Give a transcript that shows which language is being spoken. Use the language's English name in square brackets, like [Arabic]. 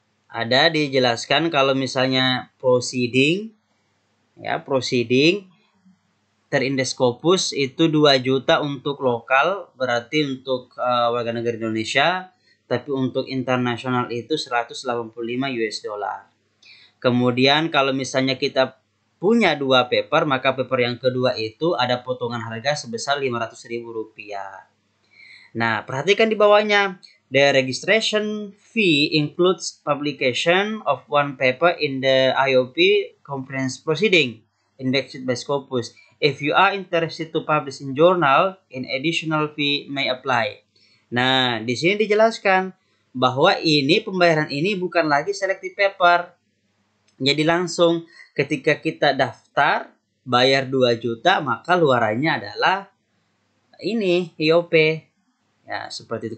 [Indonesian] Ada dijelaskan kalau misalnya proceeding, ya proceeding terindeks Scopus itu 2 juta untuk lokal, berarti untuk warga negara Indonesia, tapi untuk internasional itu 185 US dollar. Kemudian kalau misalnya kita punya 2 paper, maka paper yang kedua itu ada potongan harga sebesar Rp500.000. Nah, perhatikan di bawahnya. [English] The registration fee includes publication of one paper in the IOP conference proceeding, indexed by Scopus. If you are interested to publish in journal, an additional fee may apply. [Indonesian] Nah, di sini dijelaskan bahwa ini pembayaran ini bukan lagi selected paper. Jadi langsung ketika kita daftar, bayar 2 juta, maka luarannya adalah ini IOP. Ya, seperti itu.